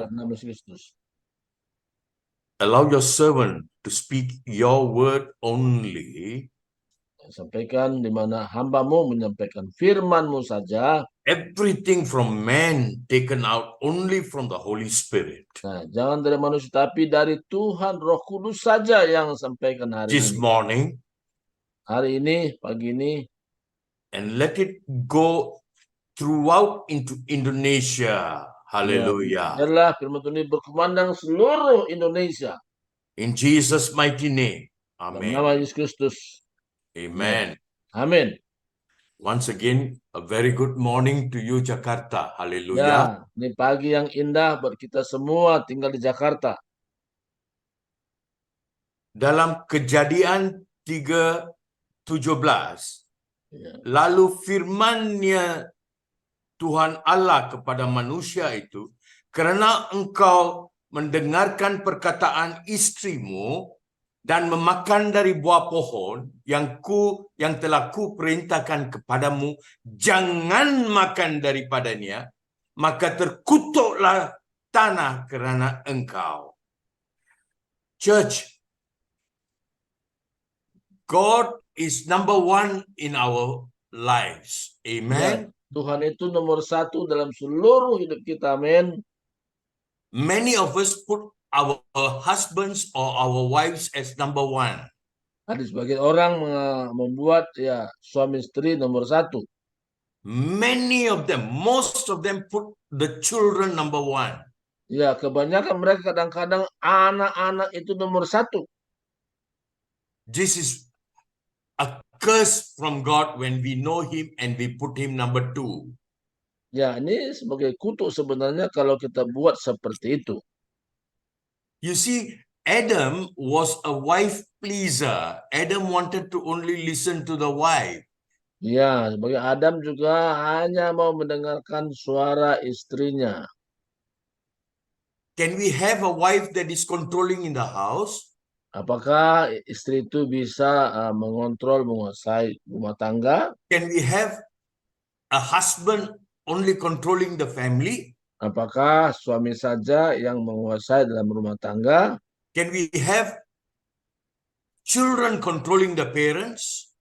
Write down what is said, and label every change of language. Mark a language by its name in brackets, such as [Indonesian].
[Indonesian] dalam nama Kristus. [English] allow your servant to speak your word only. [Indonesian] Sampaikan di mana hambamu menyampaikan firman-Mu saja. [English] Everything from man taken out only from the Holy Spirit. [Indonesian] Nah, jangan dari manusia, tapi dari Tuhan Roh Kudus saja yang sampaikan hari [English] This [Indonesian] ini. [English] morning, [Indonesian] Hari ini, pagi ini. [English] and let it go throughout into Indonesia. Hallelujah. [Indonesian] Biarlah firman Tuhan ini berkumandang seluruh Indonesia. [English] In Jesus' mighty name. [Indonesian] Dalam [English] Amen. [Indonesian] nama Yesus Kristus. [English] Amen. [Indonesian] Amin. [English] Once again, a very good morning to you, Jakarta. [Indonesian] Ya, [English] Hallelujah. [Indonesian] ini pagi yang indah buat kita semua tinggal di Jakarta. Dalam Kejadian 3:17, Ya. lalu firman-Nya Tuhan Allah kepada manusia itu, karena engkau mendengarkan perkataan istrimu dan memakan dari buah pohon yang telah ku perintahkan kepadamu, jangan makan daripadanya, maka terkutuklah tanah kerana engkau. [English] Church, God is number one in our lives. Amen. [Indonesian] Ya, Tuhan itu nomor satu dalam seluruh hidup kita. Amin. [English] Many of us put our husbands or our wives as number one. [Indonesian] Ada sebagian orang membuat ya suami istri nomor satu. [English] Many of them, most of them put the children number one. [Indonesian] Ya, kebanyakan mereka kadang-kadang anak-anak itu nomor satu. [English] This is a curse from God when we know him and we put him number two. [Indonesian] Ya, ini sebagai kutuk sebenarnya kalau kita buat seperti itu. [English] You see, Adam was a wife pleaser. Adam wanted to only listen to the wife. [Indonesian] Ya, sebagai Adam juga hanya mau mendengarkan suara istrinya. [English] Can we have a wife that is controlling in the house? [Indonesian] Apakah istri itu bisa mengontrol, menguasai rumah tangga? [English] Can we have a husband only controlling the family? [Indonesian] Apakah suami saja yang menguasai dalam rumah tangga? [English] Can we have children controlling the parents?